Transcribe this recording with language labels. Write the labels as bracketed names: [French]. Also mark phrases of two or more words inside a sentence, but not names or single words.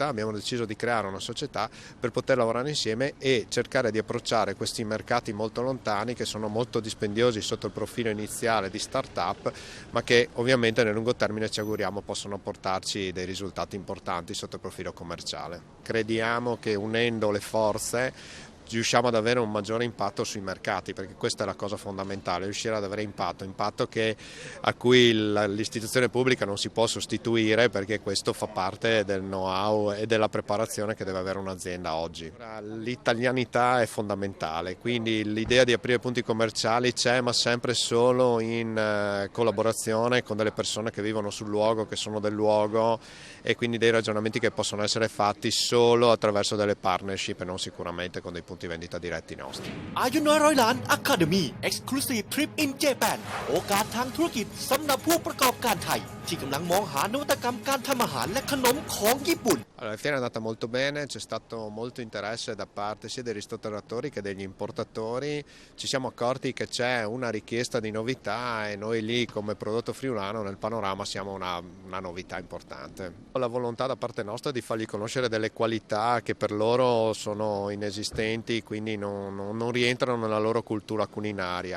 [Italian] Abbiamo deciso di creare una società per poter lavorare insieme e cercare di approcciare questi mercati molto lontani, che sono molto dispendiosi sotto il profilo iniziale di start-up, ma che ovviamente nel lungo termine ci auguriamo possano portarci dei risultati importanti sotto il profilo commerciale. Crediamo che unendo le forze riusciamo ad avere un maggiore impatto sui mercati, perché questa è la cosa fondamentale, riuscire ad avere impatto a cui l'istituzione pubblica non si può sostituire, perché questo fa parte del know-how e della preparazione che deve avere un'azienda oggi. L'italianità è fondamentale, quindi l'idea di aprire punti commerciali c'è, ma sempre solo in collaborazione con delle persone che vivono sul luogo, che sono del luogo, e quindi dei ragionamenti che possono essere fatti solo attraverso delle partnership e non sicuramente con dei punti vendita diretti nostri. [Thai] อายุน้อยร้อยล้าน Academy [English] Exclusive Trip in Japan [Thai] โอกาสทางธุรกิจสำหรับผู้ประกอบการไทยที่กำลังมองหานวัตกรรมการทำอาหารและขนมของญี่ปุ่น [Italian] Allora, la fiera è andata molto bene, c'è stato molto interesse da parte sia dei ristoratori che degli importatori, ci siamo accorti che c'è una richiesta di novità e noi lì come prodotto friulano nel panorama siamo una novità importante. La volontà da parte nostra è di fargli conoscere delle qualità che per loro sono inesistenti, quindi non rientrano nella loro cultura culinaria.